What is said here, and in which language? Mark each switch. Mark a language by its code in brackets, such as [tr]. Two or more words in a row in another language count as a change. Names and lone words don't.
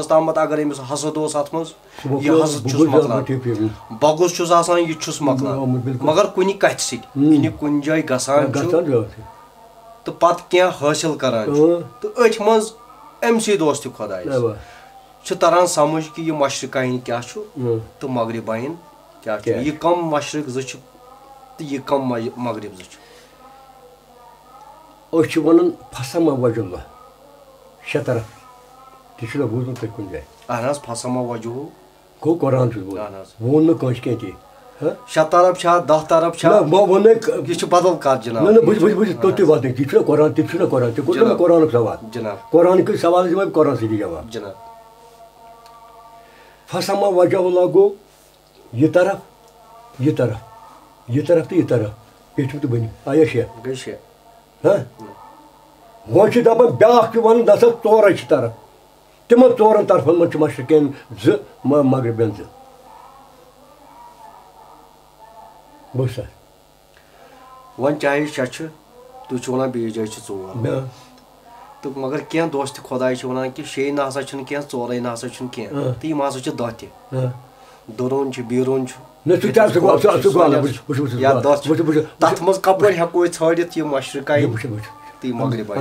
[ks] تامتھ اگر أمِس حسد اوس اتھ منٛز یہِ حسد چھُس مۄکلان بۄگُز چھُس آسان یہِ تہِ چھُس مۄکلان مگر کُنہِ کتھِ سۭتۍ کُنہِ جایہِ گژھان چھُ تہٕ پتہٕ کینٛہہ حٲصِل کران چھُ تہٕ أتھۍ منٛز امہِ سۭتۍ اوس تہِ خۄدایس چھُ تران سمجھ کہِ یہِ مشرقین کیٛاہ چھُ تہٕ مغربین کیٛاہ چھُ یہِ کم مشرق زٕ چھِ تہٕ یہِ کم مغرب زٕ چھِ أسۍ چھِ ونان [ar] فسما وجہ اللہ [ks] شےٚ طرف تہِ چھُنہ بوٗزمُت تۄہہِ کُنہِ جایہِ اہن حظ فسما وجہ گوٚو قرآن چھُس بوزان ووٚن نہٕ کٲنٛسہِ کینٛہہ تہِ 6 طرف چھا 10 طرف چھا یہ چھُ بدل کتھ جناب توٚت وات یہ قرآن تہِ چھُنہ قرآن تہِ کوٚر مےٚ قرآنُک سوال جناب قرآن کِس سوالس دِمے بہٕ قرآن سۭتی جواب جناب [ar] فسما وجہ اللہ [ks] گوٚو یہ طرف یہ طرف یہ طرف تہٕ یہ طرف پیٚٹھِم تہٕ بٔنِم آیا 6 گٔے 6 وۄنۍ چھِ دپان بیٛاکھ چھُ وَنان دَسا 4 چھِ طرف تِمن 4 طرفن منٛز چھِ مشرقین 2 مغربین 2 بوٗز سا وۄنۍ چاہے 6 چھُ تُہۍ چھِو وَنان بیٚیِس جایہِ چھِ 4 تہٕ مگر کینٛہہ دوس تہِ خۄداے چھِ وَنان کہِ 6 نہ ہسا چھُنہٕ کینٛہہ 4 نہ ہسا چھُنہٕ کینٛہہ تہٕ یِم ہسا چھِ 10 تہِ دُروٗن چھُ بیٖروٗن چھُ یا 10 چھُ تتھ منٛز کپٲرۍ ہٮ۪کو أسۍ ژھٲنٛڈِتھ یہِ مشرقاے تہٕ یہِ مغرباے